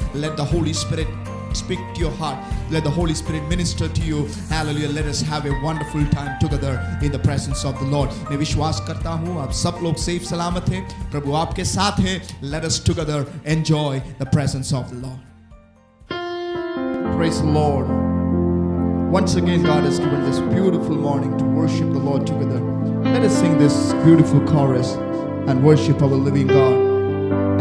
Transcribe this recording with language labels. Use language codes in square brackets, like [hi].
[en] Let the Holy Spirit speak to your heart. Let the Holy Spirit minister to you. Hallelujah. Let us have a wonderful time together in the presence of the Lord. [hi] मैं विश्वास करता हूँ आप सब लोग safe सलामत हैं, प्रभु आपके साथ हैं। [en] Let us together enjoy the presence of the Lord. Praise the Lord. Once again, God has given this beautiful morning to worship the Lord together. Let us sing this beautiful chorus and worship our living God.